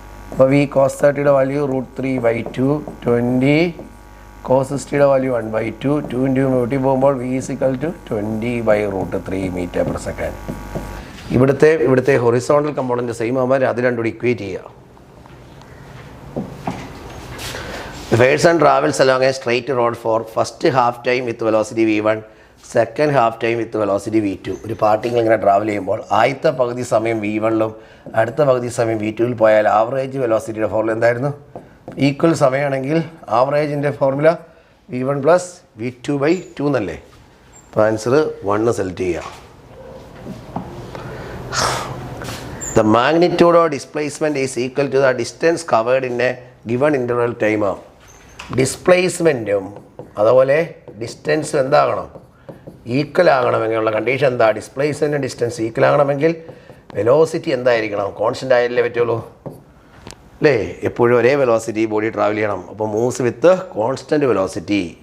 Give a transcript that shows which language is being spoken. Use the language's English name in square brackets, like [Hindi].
[Malayalam] അപ്പോൾ v cos 30യുടെ value √3/2, 20 cos 60യുടെ value 1/2, 2 × കൂട്ടി പോകുമ്പോൾ v = 20/√3 m/s. ഇവിടുത്തെ ഹൊറിസോണ്ടൽ കമ്പോണൻ്റ് സെയിം ആകുമ്പോൾ അത് രണ്ടും കൂടി ഇക്വേറ്റ് ചെയ്യുക. [English] The person travels along a straight road for first half time with velocity v1, second half time with velocity v2. [Malayalam] ഒരു particle ഇങ്ങനെ ട്രാവൽ ചെയ്യുമ്പോൾ ആദ്യത്തെ പകുതി സമയം v1ലും അടുത്ത പകുതി സമയം v2ൽ പോയാൽ ആവറേജ് വെലോസിറ്റിയുടെ ഫോർമുല എന്തായിരുന്നു? ഈക്വൽ സമയമാണെങ്കിൽ ആവറേജിൻ്റെ ഫോർമുല v1 + v2/2 എന്നല്ലേ. അപ്പോൾ ആൻസർ 1 സെലക്ട് ചെയ്യുക. [English] The magnitude of displacement is equal to the distance covered in a given interval time. [Malayalam] ഡിസ്പ്ലേസ്മെൻറ്റും അതുപോലെ ഡിസ്റ്റൻസും എന്താകണം? ഈക്വൽ ആകണമെങ്കിലുള്ള കണ്ടീഷൻ എന്താ? ഡിസ്പ്ലേസ്മെൻറ്റും ഡിസ്റ്റൻസ് ഈക്വൽ ആകണമെങ്കിൽ വെലോസിറ്റി എന്തായിരിക്കണം? കോൺസ്റ്റൻ്റ് ആയാലേ പറ്റുള്ളൂ അല്ലേ. എപ്പോഴും ഒരേ വെലോസിറ്റി ബോഡി ട്രാവൽ ചെയ്യണം. [English] അപ്പോൾ moves with constant velocity.